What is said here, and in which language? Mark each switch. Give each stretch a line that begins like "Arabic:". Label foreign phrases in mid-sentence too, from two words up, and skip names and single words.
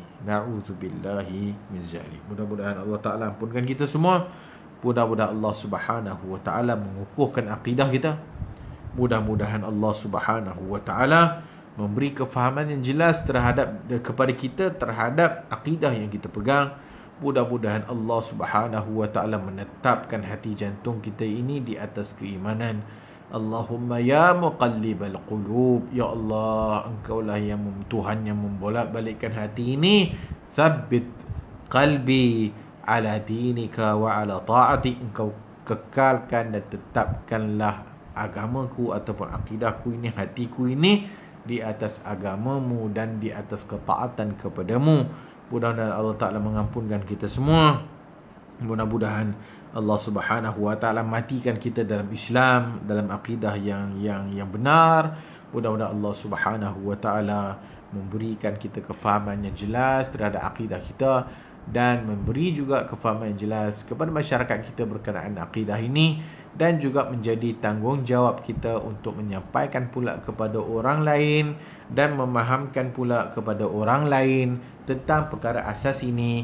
Arabic: Na'udzubillahi min zalik.
Malay: Mudah-mudahan Allah Ta'ala ampunkan kita semua. Mudah-mudahan Allah
Arabic: Subhanahu wa Ta'ala
Malay: mengukuhkan akidah kita. Mudah-mudahan Allah
Arabic: Subhanahu wa Ta'ala
Malay: memberi kefahaman yang jelas kepada kita terhadap akidah yang kita pegang. Mudah-mudahan Allah
Arabic: Subhanahu wa Ta'ala
Malay: menetapkan hati jantung kita ini di atas keimanan.
Arabic: Allahumma ya muqallibal qulub, ya Allah,
Malay: Engkaulah yang Tuhan yang membolak-balikkan hati ini.
Arabic: Thabbit qalbi ala dinika wa ala ta'ati.
Malay: Engkau kekalkan dan tetapkanlah agamaku ataupun akidahku ini, hatiku ini di atas agamamu dan di atas ketaatan kepadamu. Mudah-mudahan Allah Ta'ala mengampunkan kita semua. Mudah-mudahan Allah
Arabic: Subhanahu Wa Ta'ala
Malay: matikan kita dalam Islam, dalam akidah yang benar. Mudah-mudahan Allah
Arabic: Subhanahu Wa Ta'ala
Malay: memberikan kita kefahaman yang jelas terhadap akidah kita dan memberi juga kefahaman yang jelas kepada masyarakat kita berkenaan akidah ini, dan juga menjadi tanggungjawab kita untuk menyampaikan pula kepada orang lain dan memahamkan pula kepada orang lain tentang perkara asas ini.